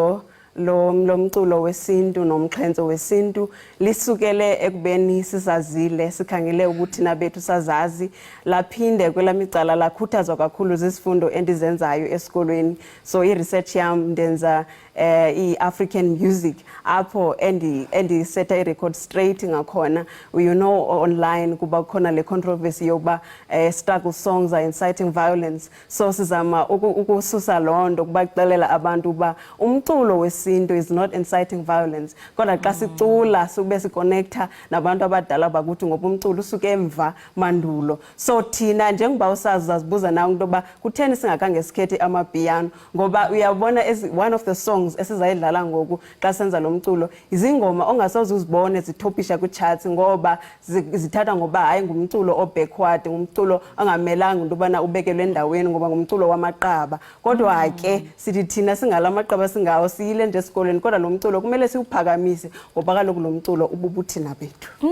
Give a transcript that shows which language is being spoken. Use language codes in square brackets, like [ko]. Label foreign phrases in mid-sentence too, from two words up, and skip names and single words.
[xh] Uthando lo mculo wesintu nomxhenzo wesintu lisukele ekubeni sisazile sikhangele ukuthi nabethu sazazi laphinde kwelamicala lakhuthazwa kakhulu zizifundo endizenzayo esikolweni so i-research yam ndenza i-African music apho endisetha i- [en] record straight [xh] ngakhona [en] you know online [xh] kuba khona le controversy yokuba [en] struggle songs are inciting violence [xh] so sizama ukususa loo nto kuba kuxelela abantu uba umculo wesintu [en] is not inciting violence [xh] kodwa xa sicula sube siconnecta nabantu abadala bakuthi ngoba umculo usuke emva mandulo so thina njengoba usazi zazibuza nawe into yoba kutheni singakhange sikhethe amapiano ngoba uyabona [en] as one of the songs [xh] esizayidlala ngoku xa senza lo mculo izingoma ongasoze uzibone zithopisha ku-charts ngoba zithatha ngoba hayi ngumculo o-backward ngumculo angamelanga into yobana ubekelwe endaweni ngoba ngumculo wamaqaba kodwa ke sithi thina singala maqaba singawo siyile nje esikolweni kodwa lo mculo kumele siwuphakamise ngoba kaloku lo mculo ububuthina bethu